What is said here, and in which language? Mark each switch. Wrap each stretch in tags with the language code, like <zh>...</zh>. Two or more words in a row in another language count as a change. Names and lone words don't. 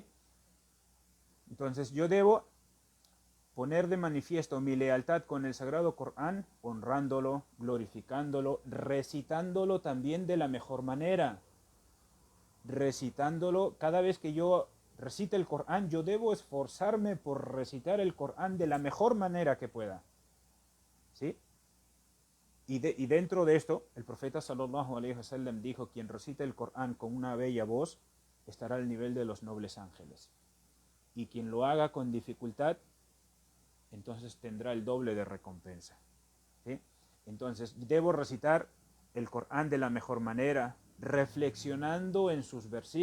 <es>Entonces yo debo poner de manifiesto mi lealtad con el Sagrado Corán, honrándolo, glorificándolo, recitándolo también de la mejor manera. Recitándolo, cada vez que yo recite el Corán, yo debo esforzarme por recitar el Corán de la mejor manera que pueda, ¿sí? Y dentro de esto, el profeta</es> <ar>صلى الله عليه وسلم</ar> <es>dijo: quien recita el Corán con una bella voz estará al nivel de los nobles ángeles. Y quien lo haga con dificultad, entonces tendrá el doble de recompensa, ¿sí? Entonces, debo recitar el Corán de la mejor manera, reflexionando en sus versículos.</es>